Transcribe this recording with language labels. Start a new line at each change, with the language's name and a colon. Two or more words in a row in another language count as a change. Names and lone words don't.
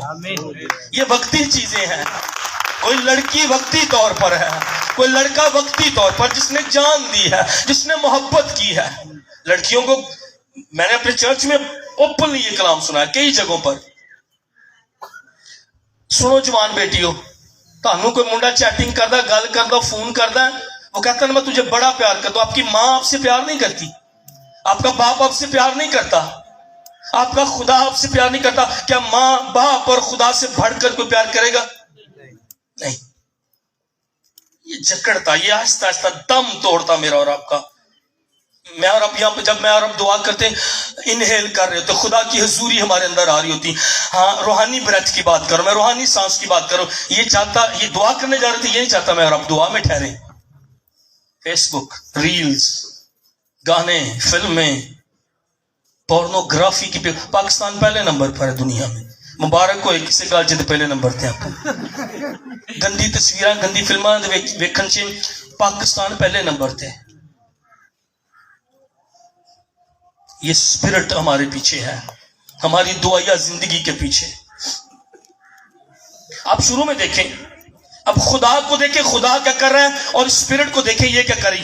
Urdu: یہ وقتی چیزیں ہیں. کوئی لڑکی وقتی طور پر ہے, کوئی لڑکا وقتی طور پر, جس نے جان دی ہے, جس نے محبت کی ہے. لڑکیوں کو میں نے اپنے چرچ میں اوپنلی یہ کلام سنا ہے کئی جگہوں پر.
Punjabi: سنو جوان بیٹیو, تانوں کوئی منڈا چیٹنگ کردا, گل کردا, فون کردا,
Urdu: وہ کہتا ہے میں تجھے بڑا پیار کرتا ہوں. آپ کی ماں آپ سے پیار نہیں کرتی, آپ کا باپ آپ سے پیار نہیں کرتا, آپ کا خدا آپ سے پیار نہیں کرتا. کیا ماں باپ اور خدا سے بڑھ کر کوئی پیار کرے گا؟ نہیں. یہ جکڑتا, یہ آہستہ آہستہ دم توڑتا میرا اور آپ کا. میں اور اب یہاں پہ جب میں اور اب دعا کرتے انہیل کر رہے ہوتے, خدا کی حضوری ہمارے اندر آ رہی ہوتی. ہاں, روحانی بریتھ کی بات کرو, میں روحانی سانس کی بات کروں. یہ چاہتا, یہ دعا کرنے جا رہے تھے, یہ نہیں چاہتا میں اور اب دعا میں ٹھہرے. فیس بک, ریلز, گانے, فلمیں, پورنوگرافی کی پاکستان پہلے نمبر پر ہے دنیا میں.
Punjabi: ਮੁਬਾਰਕ ਹੋਏ ਕਿਸੇ ਗੱਲ 'ਚ ਪਹਿਲੇ ਨੰਬਰ ਤੇ ਆਪਾਂ ਗੰਦੀ ਤਸਵੀਰਾਂ ਗੰਦੀ ਫਿਲਮਾਂ ਦੇ ਵੇਖਣ 'ਚ ਪਾਕਿस्तान
Urdu: پہلے نمبر تھے. یہ سپرٹ ہمارے پیچھے ہے، ہماری دعائیہ زندگی کے پیچھے. آپ شروع میں دیکھیں، اب خدا کو دیکھیں، خدا کیا کر رہا ہے، اور سپرٹ کو دیکھیں یہ کیا کری.